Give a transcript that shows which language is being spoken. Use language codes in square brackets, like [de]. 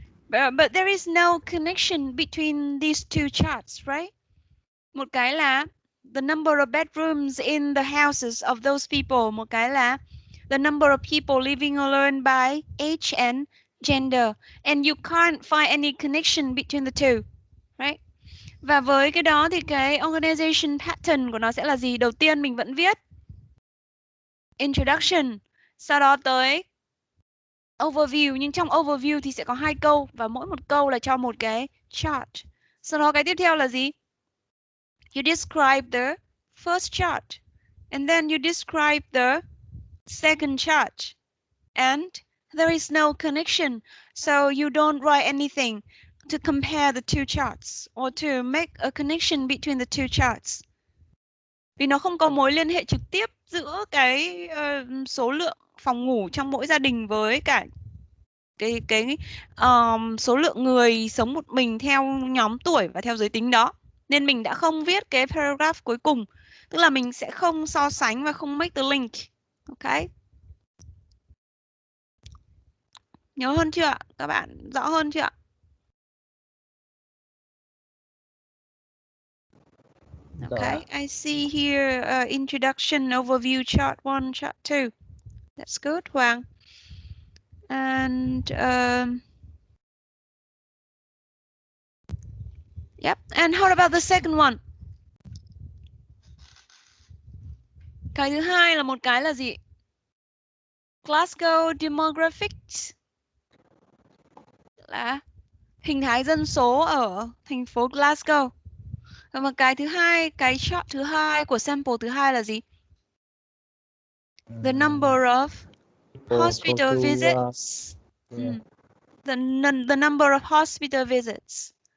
[en] But there is no connection between these two charts, right? [vi] Một cái là [en] the number of bedrooms in the houses of those people. [vi] Một cái là [en] the number of people living alone by age and gender. And you can't find any connection between the two, right? [vi] Và với cái đó thì cái organization pattern của nó sẽ là gì? Đầu tiên mình vẫn viết introduction, sau đó tới overview, nhưng trong overview thì sẽ có 2 câu và mỗi một câu là cho một cái chart. Sau đó cái tiếp theo là gì? [en] You describe the first chart and then you describe the second chart, and there is no connection, so you don't write anything to compare the two charts or to make a connection between the two charts. [vi] Vì nó không có mối liên hệ trực tiếp giữa cái số lượng phòng ngủ trong mỗi gia đình với cả cái số lượng người sống một mình theo nhóm tuổi và theo giới tính đó. Nên mình đã không viết cái paragraph cuối cùng. Tức là mình sẽ không so sánh và không [en] make the link. Ok. [vi] Nhớ hơn chưa ạ? Các bạn rõ hơn chưa ạ? [en] Okay, I see here introduction, overview, chart 1, chart 2. That's good, Hoàng. And yep. And how about the second one? [vi] Cái thứ hai là một cái là gì? Glasgow demographics là hình thái dân số ở thành phố Glasgow. Và một cái thứ hai, cái chart thứ hai của sample thứ hai là gì? [en] The number of hospital visits. The number of hospital visits.